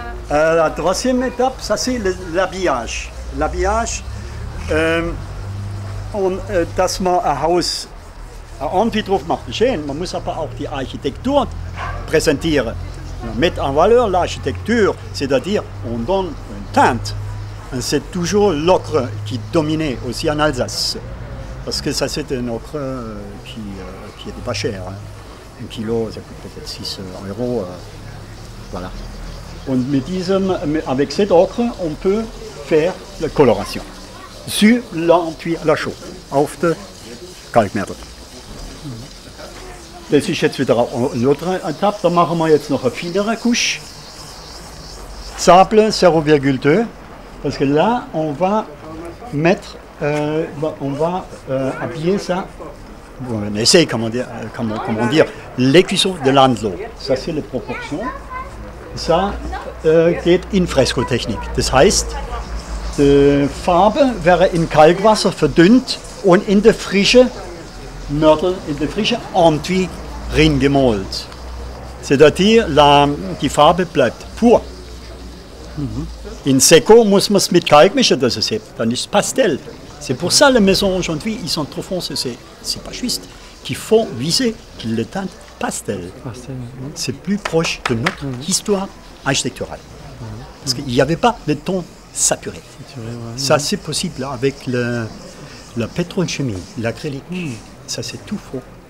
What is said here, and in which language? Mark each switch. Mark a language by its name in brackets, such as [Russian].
[French] La troisième étape, ça c'est l'habillage. [German] L'habillage, dass man ein Haus irgendwie drauf macht, ist schön. Man muss aber auch die Architektur präsentieren. [French] On met en valeur l'architecture, c'est-à-dire on donne une teinte. C'est toujours l'ocre qui dominait aussi en Alsace. Parce que ça c'est un ocre qui n'était pas cher. Hein. 1 kilo, ça coûte peut-être 6 €. Voilà. Und avec cet ocre, on peut faire la coloration sur l'enduit à la chaux, [German] auf der Kalkmörtel. Das ist jetzt wieder eine autre Etappe. Da machen wir jetzt noch eine finere Couche. [French] Sable 0,2. Parce que là, on va mettre, habiller ça. On essaie, comment dire, l'écusson de Landlo. Ça, c'est les proportions. [German] Ça geht in Fresco-Technik. Das heißt, die Farbe wäre in Kalkwasser verdünnt und in der frische Mörtel, in der frische Enduit gemalt. [French] C'est-à-dire, [German] die Farbe bleibt pur. In Seco muss man es mit Kalk mischen, dass es hebt. Dann ist es Pastel. [French] C'est pour ça les maisons aujourd'hui, ils sont trop foncés. C'est pas juste. Qu'il faut viser le teint pastel. C'est plus proche de notre histoire architecturale. Parce qu'il n'y avait pas de ton saturé. Ça, c'est possible là, avec la pétrochimie, l'acrylique. Ça, c'est tout faux.